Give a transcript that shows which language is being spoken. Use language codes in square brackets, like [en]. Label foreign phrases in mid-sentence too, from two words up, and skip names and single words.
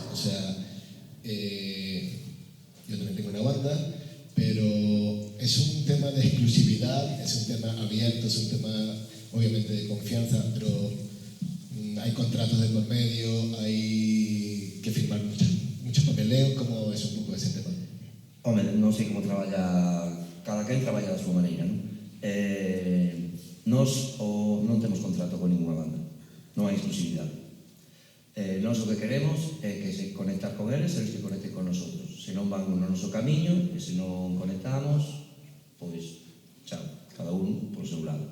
[es] O sea, yo también tengo una banda, pero es un tema de exclusividad, es un tema abierto, es un tema obviamente de confianza, pero hay contratos de por medio, hay que firmar mucho papeleo. ¿Cómo es un poco ese tema? [gl] Home, non sei como traballa, cada quen traballa da súa maneira, non? Nos non temos contrato con ninguna banda, non hai exclusividade. nós o que queremos é que se conectar con eles e eles que conecten con nosotros. Se non van no noso camiño e se non conectamos, pois, chao, cada un por seu lado.